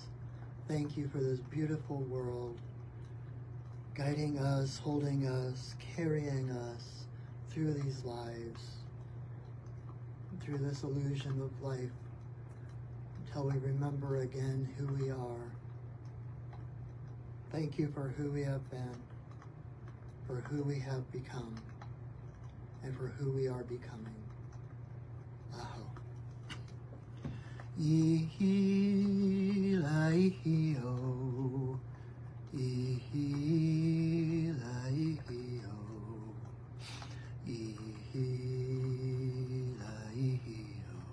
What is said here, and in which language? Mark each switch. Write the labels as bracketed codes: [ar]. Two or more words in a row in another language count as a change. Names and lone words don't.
[en] Thank you for this beautiful world, guiding us, holding us, carrying us through these lives, through this illusion of life, until we remember again who we are. Thank you for who we have been, for who we have become, and for who we are becoming. Aho. Ihi laihi o, ihi laihi o, ihi laihi o,